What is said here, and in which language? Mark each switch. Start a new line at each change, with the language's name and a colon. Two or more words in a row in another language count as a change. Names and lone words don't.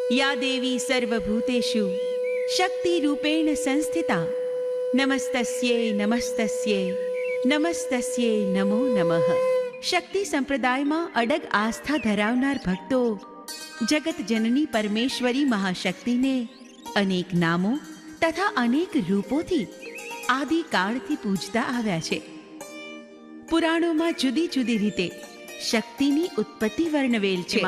Sanskrit: या देवी सर्वभूतेषु शक्तिरूपेण संस्थिता नमस्तस्यै नमस्तस्यै नमस्तस्यै नमो नमः।
Gujarati: શક્તિ સંપ્રદાયમાં અડગ આસ્થા ધરાવનાર ભક્તો જગત જનની પરમેશ્વરી મહાશક્તિને અનેક નામો તથા અનેક રૂપોથી આદિકાળથી પૂજતા આવ્યા છે. પુરાણોમાં જુદી જુદી રીતે શક્તિની ઉત્પત્તિ વર્ણવેલ છે.